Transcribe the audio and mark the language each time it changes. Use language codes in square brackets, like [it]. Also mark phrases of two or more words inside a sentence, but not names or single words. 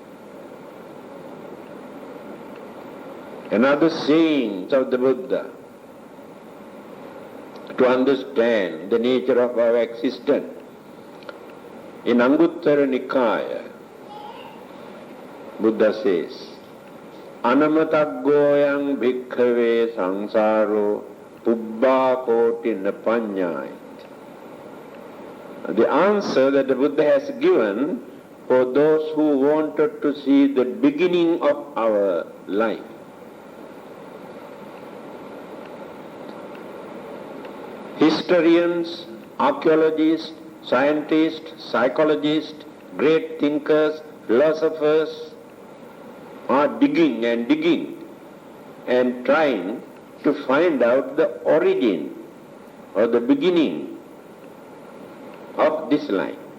[en] Another saying of the Buddha, to understand the nature of our existence, in Anguttara Nikaya, Buddha says, [pi] Anamatagoyang bhikkhave sangsaro pubbha koti napanyayat. [en] The answer that the Buddha has given for those who wanted to see the beginning of our life. Historians, archaeologists, scientists, psychologists, great thinkers, philosophers are digging and trying to find out the origin or the beginning of this life.